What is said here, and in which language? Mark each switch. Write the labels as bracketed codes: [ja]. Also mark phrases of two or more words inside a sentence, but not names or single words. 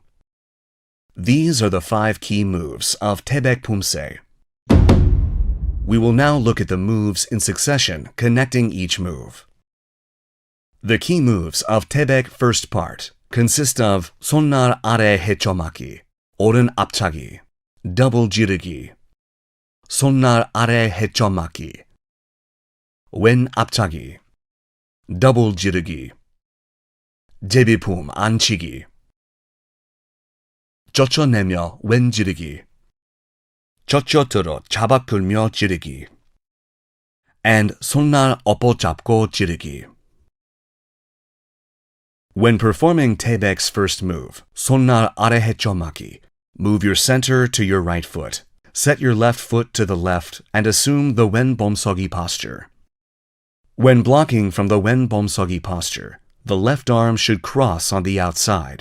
[en] These are the 5 key moves of TAEBAEK Poomsae. We will now look at the moves in succession connecting each move. The key moves of TAEBAEK first part consist of [ko] 손날 아래 헤쳐막기, 오른 앞차기, double-지르기, 손날 아래 헤쳐막기, 왼 앞차기, double-지르기, 제비품 안치기, 젖혀내며 왼 지르기, 젖혀들어 잡아 끌며 지르기, [en] and [ko] 손날 엎어잡기 지르기. [en] When performing TAEBAEK's first move, [ko] 손날 아래 헤쳐막기, [en] move your center to your right foot. Set your left foot to the left and assume the wen Poomsae posture. When blocking from the wen Poomsae posture, the left arm should cross on the outside.